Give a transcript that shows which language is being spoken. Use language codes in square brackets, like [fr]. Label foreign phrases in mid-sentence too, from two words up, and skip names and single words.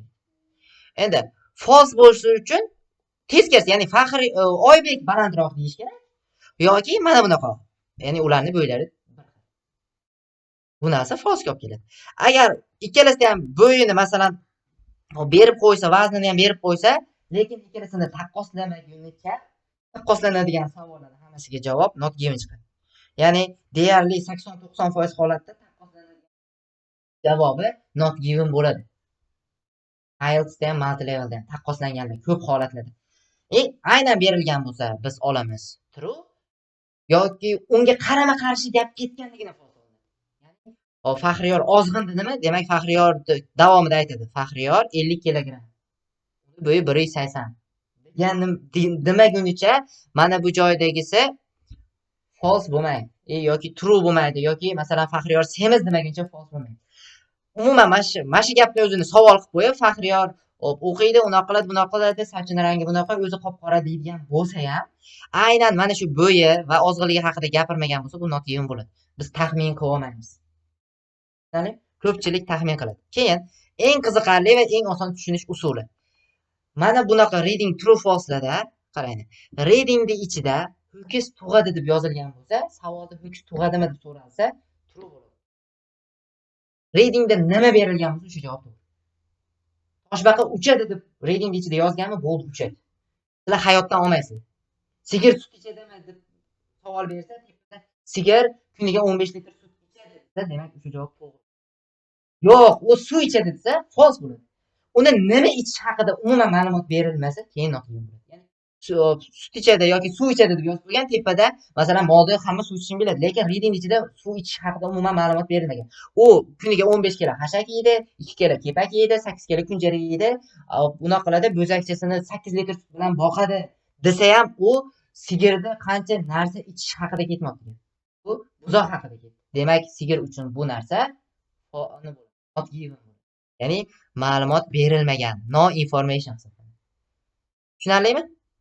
[uz] Endi false bo'lishi uchun teskarisi, ya'ni Oybek balandroq deyish kerak yoki mana bunaqa. Ya'ni ularni bo'ylari bu narsa false olib keladi. Agar ikkalasida ham bo'yini masalan berib qo'ysa, vaznini ham berib qo'ysa, lekin ikkalasini taqqoslanadigan savollarning hammasiga javob [en] not given [uz] chiqadi. Ya'ni deyarli 80-90% holatda taqqoslanadigan javobi [en] not given [uz] bo'ladi. IELTSda ham, [en] multi levelda [uz] ham taqqoslanganda ko'p holatlarda. Aynan berilgan bo'lsa, biz olamiz true yoki unga qarama-qarshi gap ketganligini false oladi. Ya'ni Faxriyor ozg'in dedimi? Demak, Faxriyor davomida aytadi. Faxriyor 50 kg. Bo'yi 180. Demagunicha mana bu joydagisi false bo'lmaydi yoki true bo'lmaydi yoki masalan Faxriyor semiz demaguncha false bo'lmaydi. Umuman mana shu gapni o'zini savol qilib qo'yib, Faxriyor o'qiydi, unaqa qiladi, bunaqa qiladi, sochini rangi bunaqa, o'zi qop-qora deydigan bo'lsa ham, aynan mana shu bo'yi va ozg'inligi haqida gapirmagan bo'lsa, bu [en] not given [uz] bo'ladi. Biz taxmin qila olmaymiz. Ya'ni ko'pchilik taxmin qiladi. Keyin eng qiziqarli va eng oson tushunish usuli. Mana bunaqa [en] reading true false'larda [uz] qarang. Readingni ichida ho'kiz tug'adi deb yozilgan bo'lsa, savolda ho'kiz tug'adimi deb so'ralsa, true bo'ladi. Readingda nima berilgan bo'lsa, shu javob to'g'ri. Toshbaqa uchadi deb reading ichida yozganmi, bo'ldi uchadi. Sizlar hayotdan olmaysizlar. Sigir sut ichadimi deb savol bersa, sigir kuniga 15 litr sut ichadi desa, demak shu javob to'g'ri. Yo'q, u suv ichadi desa, false bo'ladi. Uni nima ichish haqida umuman ma'lumot berilmasa, keyin [en] not given [uz] bo'ladi. Ya'ni sut ichadi yoki suv ichadi deb yozib qo'ygan, tepada masalan molda hamma suv ichishni biladi, lekin reading ichida suv ichish haqida umuman ma'lumot berilmagan. U kuniga 15 kg hashak yeydi, 2 kg kepak yeydi, 8 kg kunjara yeydi, bunaqa qiladi, bo'zakchasini 8 litr sut bilan boqadi desa ham, u sigirda qancha narsa ichish haqida ketmoqda. Bu buzoq haqida ketdi. Demak, sigir uchun bu narsa [en] not given. [uz] Ya'ni ma'lumot berilmagan, [en] no information [uz] hisoblanadi. Tushunarlimi?